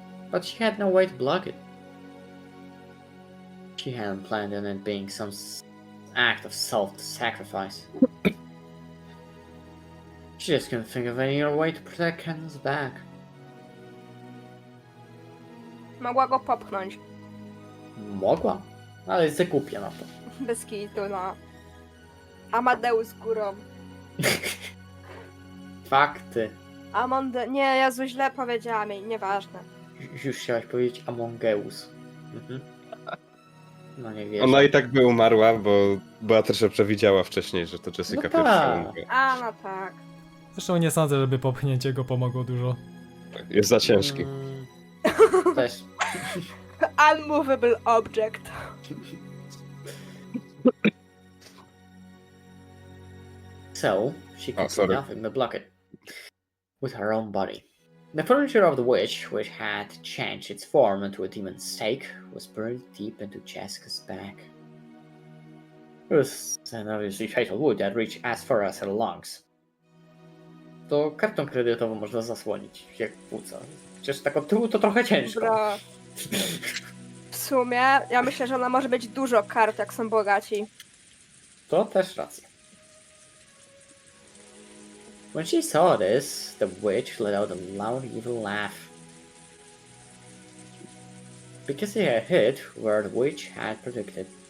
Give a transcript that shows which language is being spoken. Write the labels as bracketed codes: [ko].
[en] But she had no way to block it. She hadn't planned on it being some act of self-sacrifice. She just couldn't think of any other way to protect Cannon's back. [pl] Mogła go popchnąć. Mogła, ale jest za głupia na to. Bez kitu, no. Amadeus górą. Fakty. Nie, Jezu, źle powiedziałam jej, nieważne. Już chciałaś powiedzieć Among Us. Mhm. No nie wierzę. Ona i tak by umarła, bo Beatrice przewidziała wcześniej, że to Jessica No pierwsza tak. umrze. A, no tak. Zresztą nie sądzę, żeby popchnięcie go pomogło dużo. Tak, jest za ciężki. Też. [en] Unmovable object. So, she could do sorry. nothing but block it with her own body. The furniture of the witch, which had changed its form into a demon's stake, was buried deep into Jessica's back. It was an obviously fatal wound that reached as far as her lungs. [pl] To kartą kredytową można zasłonić, jak płuca. Chociaż tak od tyłu to trochę ciężko. Bro. W sumie, ja myślę, że ona może być dużo kart, jak są bogaci. To też racja. [en] When she saw this, the witch let out a loud evil laugh. Because he had hit where the witch had predicted.